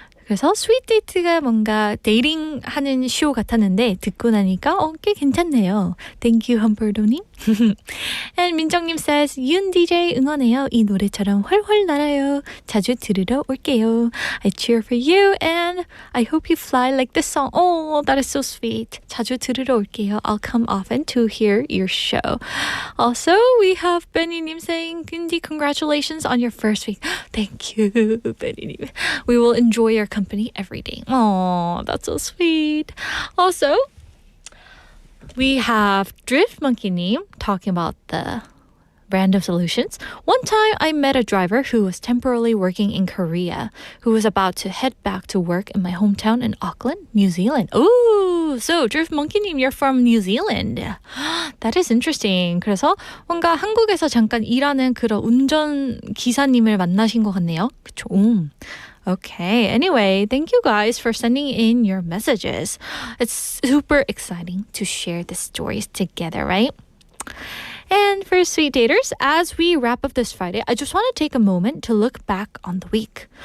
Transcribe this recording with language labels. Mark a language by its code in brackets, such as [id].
[ko] 그래서 스윗 데이트가 뭔가 데이팅하는 쇼 같았는데 듣고 나니까 꽤 괜찮네요. [en] Thank you, 험버도님. And 민정님 says, [ko] 윤 DJ 응원해요. 이 노래처럼 훨훨 날아요. 자주 들으러 올게요. [en] I cheer for you and I hope you fly like this song. Oh, that is so sweet. [ko] 자주 들으러 올게요. [en] I'll come often to hear your show. Also, we have Benny님 saying, Wendy, congratulations on your first week. Thank you, Benny님. We will enjoy your company every day. Oh, that's so sweet. Also, we have Drift Monkey-님 talking about the random solutions. One time I met a driver who was temporarily working in Korea who was about to head back to work in my hometown in Auckland, New Zealand. Ooh, so Drift Monkey-님, you're from New Zealand. That is interesting. [ko] 그래서 뭔가 한국에서 잠깐 일하는 그런 운전 기사님을 만나신 것 같네요. 그쵸? [en] Okay, anyway, thank you guys for sending in your messages. It's super exciting to share the stories together, right? And for Sweet Daters, as we wrap up this Friday, I just want to take a moment to look back on the week.